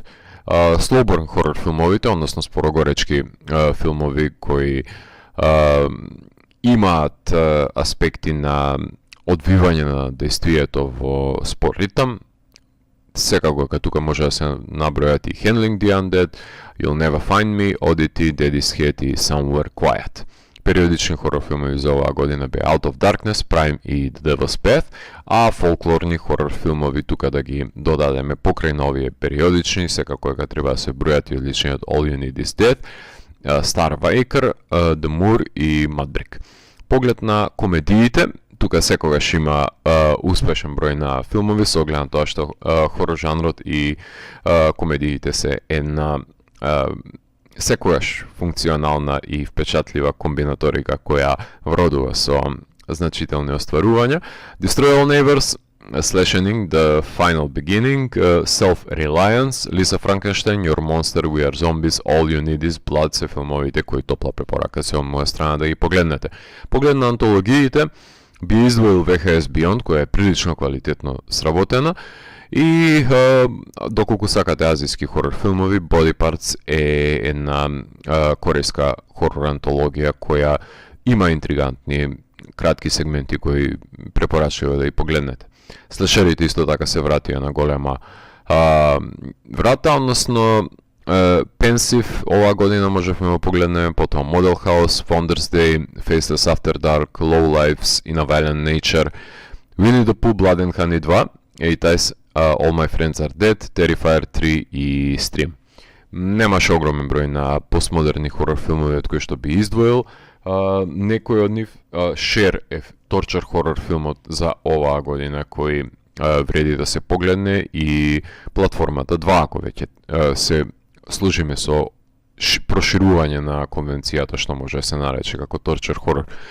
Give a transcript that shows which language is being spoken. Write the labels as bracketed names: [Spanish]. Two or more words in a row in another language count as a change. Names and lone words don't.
[Macedonian] Слоборн хорор филмовите, односно спорогоречки филмови кои имаат аспекти на одвивање на дејствието во спор ритам. Секако дека тука може да се набројат и Handling the Undead, You'll Never Find Me, Oddity, Daddy's Head и Somewhere Quiet. Периодични хорор филмови за оваа година беа Out of Darkness, Prime и The Devil's Path, а фолклорни хорор филмови тука да ги додадеме покрај на овие периодични, секако дека треба да се бројат и одличниот All You Need Is Dead, Star Waker, The Moor и Mudbrick. Поглед на комедиите, тука секогаш има успешен број на филмови со оглед на тоа што хорор жанрот и комедиите се една секогаш функционална и впечатлива комбинаторика која вродува со значителни остварувања. Destroy All Neighbors, Slashing, The Final Beginning, Self-Reliance, Lisa Frankenstein, Your Monster, We Are Zombies, All You Need Is Blood се филмовите кои топла препорака се од моја страна да ги погледнете. Поглед на антологиите, би издвоил VHS Beyond, која е прилично квалитетно сработена, и доколку сакате азијски хорор филмови, Body Parts е една корејска хорор антологија која има интригантни кратки сегменти кои препорачува да ги погледнете. Слешерите исто така се вратија на голема врата, односно Pensive оваа година можевме да погледнеме, потоа Model House, Founders Day, Faceless After Dark, Low Lives, In a Violent Nature, Winnie the Pooh, Blood and Honey 2, A-Ties, All My Friends Are Dead, Terrifier 3 и Stream. Немаше огромен број на постмодерни хорор филмови од кои што би издвоил. Некој од нив, Share е торчер хорор филмот за оваа година кој вреди да се погледне, и платформата 2, ако веќе се служиме со проширување на конвенцијата што може да се нарече како торчер хорор.